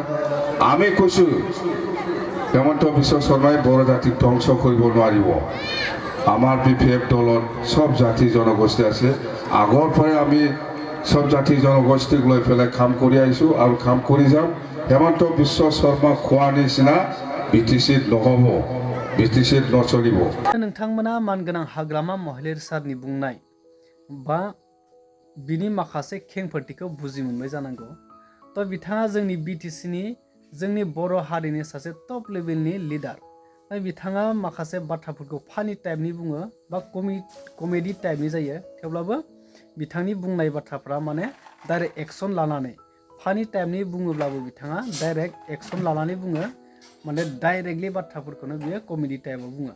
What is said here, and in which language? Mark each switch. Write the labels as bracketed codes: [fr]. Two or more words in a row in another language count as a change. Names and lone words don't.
[as] আমি কৈছো হেমন্ত বিশ্ব শর্মাই বড় জাতিক ধ্বংস কৰিব নোৱাৰিব। আমাৰ বিপিএফ দলত সব জাতি জনগোষ্ঠী আছে। আগৰ পৰাই আমি সব জাতি জনগোষ্ঠীক লৈ পেলাই কাম কৰি আহিছোঁ আৰু কাম কৰি যাম। হেমন্ত বিশ্ব শর্মা খোৱা নিচিনা বিটিচিত নহ'ব, বিটিচিত নচলিব। [brx] नोंथांमोना मानगोनां हाग्रामा महिलारि सारनि बुंनाय बा बिनि माखासे खेंफोरथिखौ बुजि मोनबाय जानांगौ। तो बिथाङा जोंनि बिटिसिनि जोंनि बर' हारिनि सासे [en] top level [brx] लिडार। बिथाङा माखासे बाथ्राफोरखौ [en] funny type [brx] बुङो बा [en] comedy type [brx] जायो, थेवब्लाबो बिथांनि बुंनाय बाथ्राफ्रा माने [en] direct action [brx] लानानै [en] funny type [brx] बुङोब्लाबो बिथाङा [en] direct action [brx] लानानै बुङो, माने डाइरेक्टलि बाथ्राफोरखौनो बियो [en] comedy type [brx] बुङो।